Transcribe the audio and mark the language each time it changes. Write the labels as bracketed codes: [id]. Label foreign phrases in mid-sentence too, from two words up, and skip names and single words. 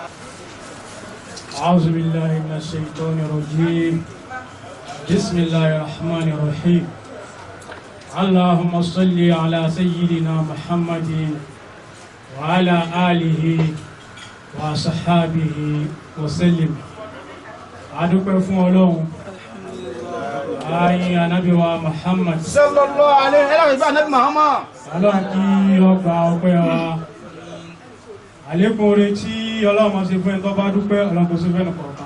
[ar] أعوذ بالله من الشيطان الرجيم بسم الله الرحمن الرحيم اللهم صل على سيدنا محمد وعلى آله وصحابه وسلم [yo] adúpẹ́ fún Ọlọ́run ayin anabi wa Muhammad [ar] صلى الله عليه [yo] ẹlẹ́rìí bá anabi Muhammad Ọlọ́run kí ó gba ọpẹ́ wa àlékún oore tí ọlọ́run ṣe fún ẹ tó bá dúpẹ́ ọlọ́run kò sí fẹ́ nù kọ̀ọ̀kan.